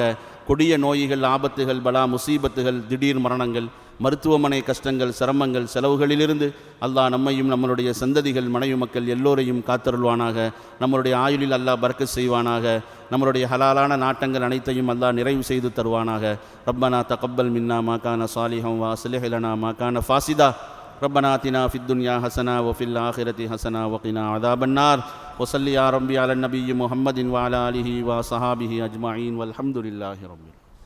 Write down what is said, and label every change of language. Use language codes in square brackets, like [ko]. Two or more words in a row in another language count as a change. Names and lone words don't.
[ta] கொடிய நோய்கள், ஆபத்துகள், பலா முசீபத்துகள், திடீர் மரணங்கள், மருத்துவமனை கஷ்டங்கள், சிரமங்கள், செலவுகளிலிருந்து அல்லாஹ் நம்மையும் நம்மளுடைய சந்ததிகள், மனைவி மக்கள் எல்லோரையும் காத்தருள்வானாக. நம்மளுடைய ஆயுளில் அல்லாஹ் பரக்கத் செய்வானாக. நம்மளுடைய ஹலாலான நாட்டங்கள் அனைத்தையும் அல்லாஹ் நிறைவு செய்து தருவானாக. [ar] ربنا تقبل منا ما كان صالحا وأصلح لنا ما كان فاسدا. ربنا آتنا في الدنيا حسنة وفي الآخرة حسنة وقنا عذاب النار. وصل يا ربي على النبي محمد وعلى آله وصحابه أجمعين والحمد لله رب العالمين.